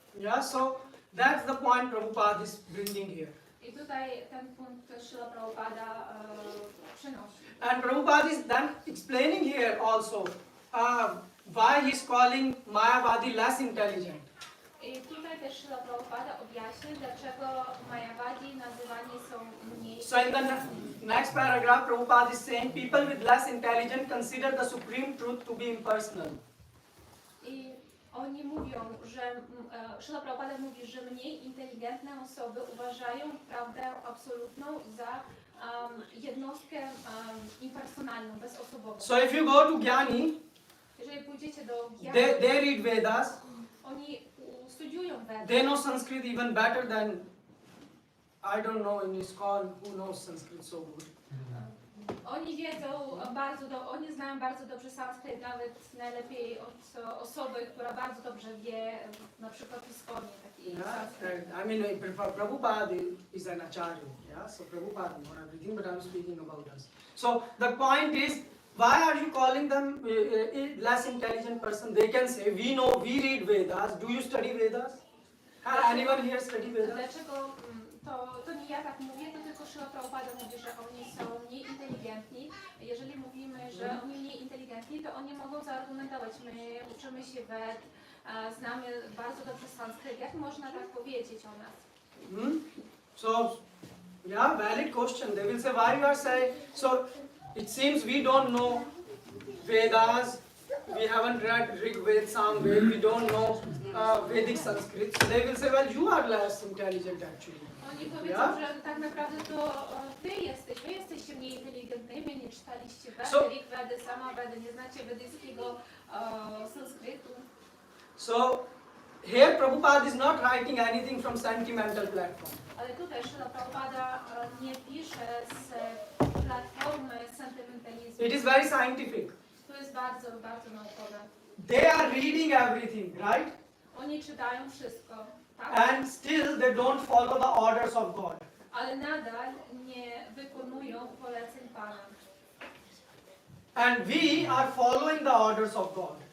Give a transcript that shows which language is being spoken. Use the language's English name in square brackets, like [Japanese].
[English] Yeah, so that's the point Prabhupada is bringing here. [Polish] I tutaj ten punkt Srila Prabhupada przynosi. [English] And Prabhupada is then explaining here also why he is calling Mayavadi less intelligent. [Polish] I tutaj też Srila Prabhupada objaśnia, dlaczego Mayavadi nazywani są mniej. [English] So in the next paragraph, Prabhupada is saying people with less intelligence consider the supreme truth to be impersonal. [Polish] I oni mówią, że Srila Prabhupada mówi, że mniej inteligentne osoby uważają prawdę absolutną za jednostkę impersonalną, bezosobową. [English] So if you go to Gyani, [Polish] Jeżeli pójdziecie do Gyani, [English] they read Vedas. [Polish] oni studiują Vedy. [English] They know Sanskrit even better than, I don't know in ISKCON who knows Sanskrit so good. [Polish] Oni wiedzą oni znają bardzo dobrze sanskryt, nawet najlepiej od osoby, która bardzo dobrze wie, na przykład w ISKCONie taki sanskryt. [English] I mean, Prabhupada is an acharya, yeah. So Prabhupada knows everything, but I'm speaking about us. So the point is, why are you calling them less intelligent person? They can say, we know, we read Vedas. Do you study Vedas? Has anyone here study Vedas? [Polish] Dlaczego to nie ja tak mówię, to tylko Srila Prabhupada mówi, że oni są mniej inteligentni. Jeżeli mówimy, że oni mniej inteligentni, to oni mogą zaargumentować. My uczymy się Ved, znamy bardzo dobrze sanskryt. Jak można tak powiedzieć o nas? [English] So, yeah, valid question. They will say, why you are saying, so it seems we don't know Vedas, we haven't read Rig Ved, Sam Ved, we don't know Vedic Sanskrit. So they will say, well, you are less intelligent actually. [Polish] Oni powiedzą, że tak naprawdę to wy jesteście mniej inteligentnymi, nie czytaliście Vedy, Rig Vedy, Sama Vedy, nie znacie wedyjskiego sanskrytu. [English] So, here Prabhupada is not writing anything from sentimental platform. [Polish] Ale tutaj Srila Prabhupada nie pisze z platformy sentymentalizmu. [English] It is very scientific. [Polish] To jest bardzo, bardzo naukowe. [English] They are reading everything, right? [Polish] Oni czytają wszystko, tak? [English] And still they don't follow the orders of God. [Polish] Ale nadal nie wykonują poleceń Pana. [English] And we are following the orders of God.